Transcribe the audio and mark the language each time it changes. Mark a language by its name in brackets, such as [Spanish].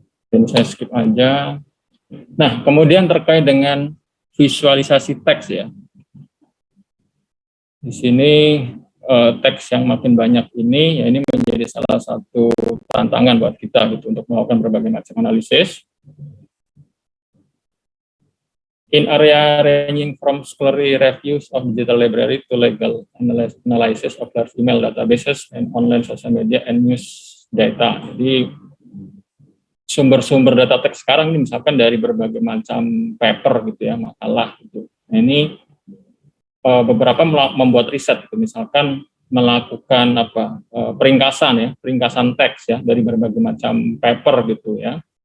[Indonesian] Dan saya skip aja. Nah, kemudian terkait dengan visualisasi teks ya. Di sini teks yang makin banyak ini, ya ini menjadi salah satu tantangan buat kita gitu untuk melakukan berbagai macam analisis. [English] In area ranging from scholarly reviews of digital library to legal analysis of large email databases and online social media and news data. [Indonesian] Jadi sumber-sumber data teks sekarang ini misalkan dari berbagai macam paper gitu ya, makalah gitu. Nah, ini beberapa membuat riset gitu, misalkan melakukan peringkasan teks ya dari berbagai macam paper gitu ya.